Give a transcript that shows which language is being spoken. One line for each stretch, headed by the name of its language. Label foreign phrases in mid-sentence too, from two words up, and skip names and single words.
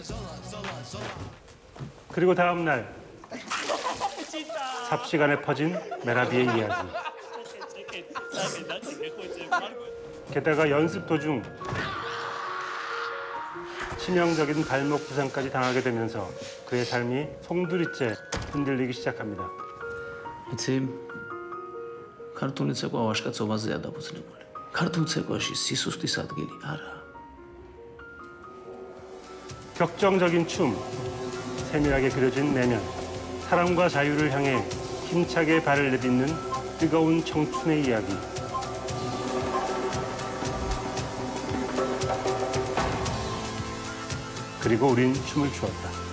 Korean: 그리고 다음 날 삽시간에 퍼진 메라비의 이야기. 게다가 연습 도중 치명적인 발목 부상까지 당하게 되면서 그의 삶이 송두리째 흔들리기 시작합니다.
Georgian: იცი, ქართული ცეკვა ვაჟკაცობაზეა დაფუძნებული. ქართულ ცეკვაში სისუსტის ადგილი არა.
Korean: 격정적인 춤, 세밀하게 그려진 내면, 사랑과 자유를 향해 힘차게 발을 내딛는 뜨거운 청춘의 이야기. 그리고 우린 춤을 추었다.